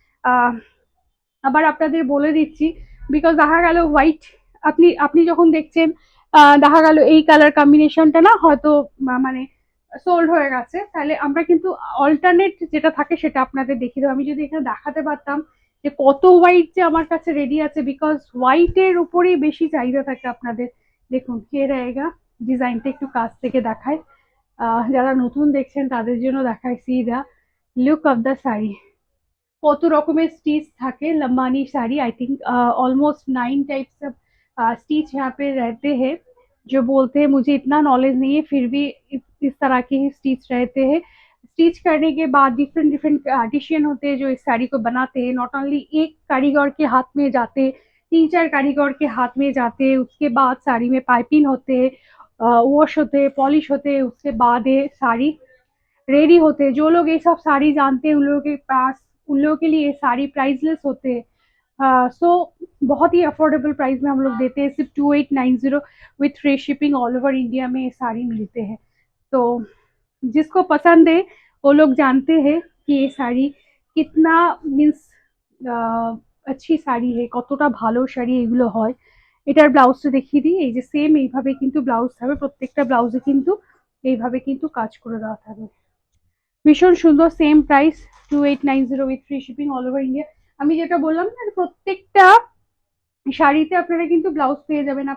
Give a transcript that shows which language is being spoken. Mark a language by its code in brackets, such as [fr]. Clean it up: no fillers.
[bn] আহ আবার আপনাদের বলে দিচ্ছি, বিকজ দেখা গেল হোয়াইট আপনি আপনি যখন দেখছেন দেখা গেল এই কালার কম্বিনেশনটা না হয়তো মানে সোল্ড হয়ে গেছে, তাহলে আমরা কিন্তু অল্টারনেট যেটা থাকে সেটা আপনাদের দেখিয়ে দেবো। আমি যদি এখানে দেখাতে পারতাম যে কত হোয়াইট যে আমার কাছে রেডি আছে, বিকজ হোয়াইটের উপরেই বেশি চাহিদা থাকে আপনাদের। দেখুন কে रहेगा, ডিজাইনটা একটু কাছ থেকে দেখায়, যারা নতুন দেখছেন তাদের জন্য দেখায়। C the look of the sari, কত রকমের स्टिच থাকে Lambani sari. [hi] I think almost 9 types of stitch यहाँ पे रहते हैं। जो बोलते हैं, मुझे इतना नॉलेज नहीं है, फिर भी इस तरह के ही स्टिच रहते हैं। स्टिच करने के बाद डिफरेंट डिफरेंट आर्टिशियन होते हैं जो इस साड़ी को बनाते हैं। नॉट ओनली एक कारीगर के हाथ में जाते, 3-4 कारीगर के हाथ में जाते, उसके बाद साड़ी में पाइपिंग होते, वॉश होते, पॉलिश होते, उसके बाद ये साड़ी रेडी होते हैं। जो लोग ये सब साड़ी जानते हैं उन लोगों के पास, उन लोगों के लिए ये साड़ी प्राइसलेस होते हैं। सो बहुत ही अफोर्डेबल प्राइस में हम लोग देते हैं, सिर्फ 2890 with free shipping all over India में ये साड़ी मिलते हैं। तो जिसको पसंद है वो लोग जानते हैं कि ये শাড়ি কিতনা মিন্স अच्छी শাড়ি है, [bn] কতটা ভালো শাড়ি এগুলো হয়। এটার ব্লাউজটা দেখিয়ে দিই, এই যে সেম এইভাবে কিন্তু ব্লাউজ থাকবে, প্রত্যেকটা ব্লাউজে কিন্তু এইভাবে কিন্তু কাজ করে দেওয়া থাকবে। ভীষণ সুন্দর, same price 2890 with free shipping all over India. আমি যেটা বললাম না, প্রত্যেকটা শাড়িতে আপনারা কিন্তু ব্লাউজ পেয়ে যাবেন।